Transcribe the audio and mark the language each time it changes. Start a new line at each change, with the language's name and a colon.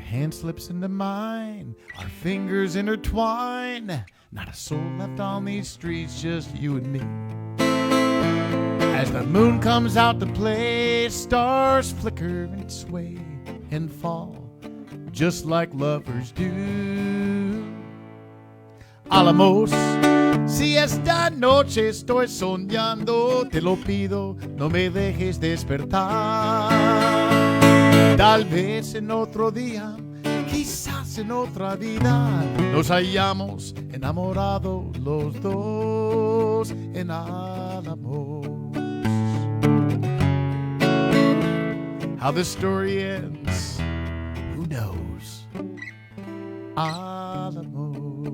English: Slips into mine, our fingers intertwine. Not a soul left on these streets, just you and me. As the moon comes out to play, stars flicker and sway and fall, just like lovers do.
Spanish: Alamos, si esta noche estoy soñando, te lo pido, no me dejes despertar. Tal vez en otro día, quizás en otra vida, nos hayamos enamorado los dos en Alamos.
English: How this story ends, who knows?
Spanish: Alamos.